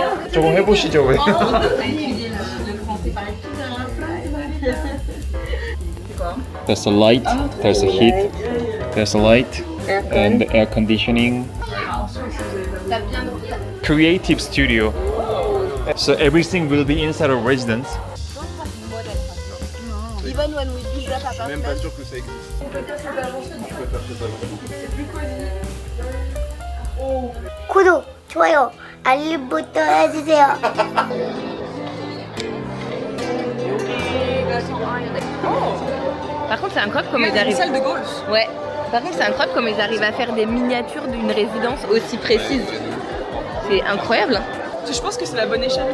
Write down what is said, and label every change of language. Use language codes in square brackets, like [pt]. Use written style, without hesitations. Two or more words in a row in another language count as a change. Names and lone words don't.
[ko] 조금 해보시죠 왜? [en] There's a light, there's a heat, there's a light, and air conditioning. Creative studio. So everything will be inside a residence. Even when we build up [fr] Je suis même pas [en] apartments. [fr] sûr que ça existe. Je préfère que ça existe. [ko] 구독, 좋아요, 알림 버튼 해주세요. [fr] Par contre, c'est incroyable comme ils arrivent. Salle de golf. Ouais. Par contre, c'est incroyable comme ils arrivent à faire des miniatures d'une résidence aussi précise. C'est incroyable. Hein. Je pense que c'est la bonne échelle.